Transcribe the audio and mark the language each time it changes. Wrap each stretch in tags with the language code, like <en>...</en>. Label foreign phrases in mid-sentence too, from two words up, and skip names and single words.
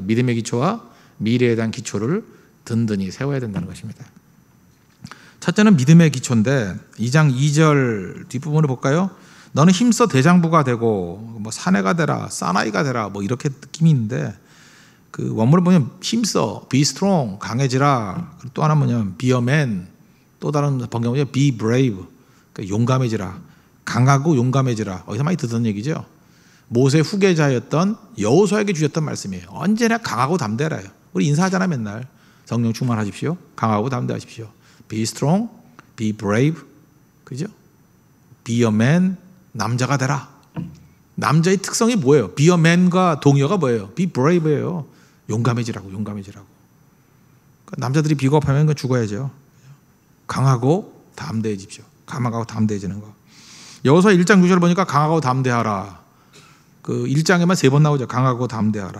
<ko>믿음의 기초와 미래에 대한 기초를 든든히 세워야 된다는 것입니다. 첫째는 믿음의 기초인데 2장 2절 뒷부분을 볼까요? 너는 힘써 대장부가 되고 뭐 사내가 되라, 사나이가 되라, 뭐 이렇게 느낌이 있는데, 원문을 보면 힘써,</ko> <en>be strong,</en> <ko>강해지라. 그리고 또 하나 뭐냐면</ko> <en>be a man.</en> <ko>또 다른 번역은</ko> <en>be brave,</en> <ko>그러니까 용감해지라. 강하고 용감해지라. 어디서 많이 듣던 얘기죠. 모세 후계자였던 여호수아에게 주셨던 말씀이에요. 언제나 강하고 담대하라요. 우리 인사하잖아, 맨날. 성령 충만하십시오. 강하고 담대하십시오.</ko> <en>Be strong, be brave, 그죠? Be a man,</en> <ko>남자가 되라. 남자의 특성이 뭐예요?</ko> <en>Be a man</en> <ko>과 동의어가 뭐예요?</ko> <en>Be brave</en> <ko>예요. 용감해지라고, 용감해지라고. 그러니까 남자들이 비겁하면 그건 죽어야죠. 강하고 담대해집시오. 강하고 담대해지는 거. 여호수아 1장 9절 보니까 강하고 담대하라. 1장에만 3번 나오죠. 강하고 담대하라.</ko>